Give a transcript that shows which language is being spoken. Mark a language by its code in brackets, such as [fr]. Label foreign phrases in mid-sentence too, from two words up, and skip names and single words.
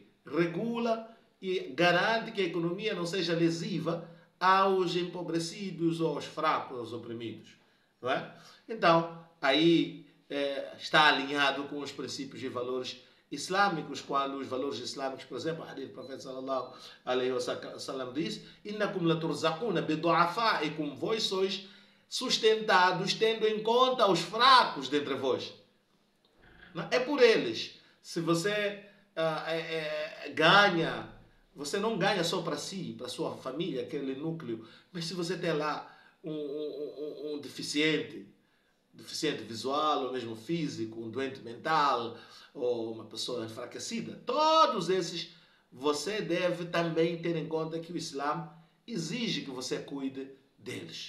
[pt] Regula e garante que a economia não seja lesiva aos empobrecidos, aos fracos, aos oprimidos. Não é? Então, aí está alinhado com os princípios e valores islâmicos, quando os valores islâmicos, por exemplo, o hadith do profeta [ar] صلى الله عليه وسلم [pt] diz: [ar] "إنكم لترزقون بضعفائكم", [pt] vós sois sustentados tendo em conta os fracos dentre vós. É por eles. Se você ganha, você não ganha só para si, para sua família, aquele núcleo, mas se você tem lá um deficiente visual, ou mesmo físico, um doente mental, ou uma pessoa enfraquecida, todos esses você deve também ter em conta que o Islã exige que você cuide deles.